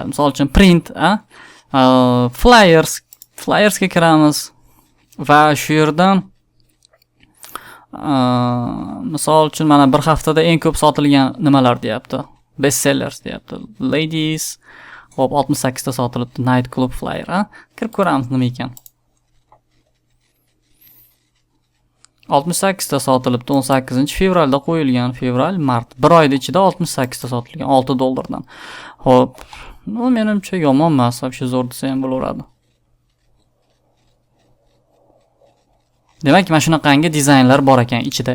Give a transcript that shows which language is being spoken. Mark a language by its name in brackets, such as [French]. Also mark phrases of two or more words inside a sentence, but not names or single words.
[Uzbek] Misol uchun print, flyersga kiramiz va shu yerdan misol uchun mana bir haftada eng ko'p sotilgan nimalar deyapti. Bestsellers deyapti. Ladies, hop 68 ta sotilibdi. [English] Night Club flyer, [Uzbek] Kirib ko'ramiz nima ekan. 68 ta sotilibdi. 18-fevralda qo'yilgan, mart. 1 oyda ichida 68 ta sotilgan $6. Xo'p, bu menimcha yomon emas, вообще zo'r desa ham bo'laveradi. Demak, mana shunaqangi dizaynlar bor ekan ichida.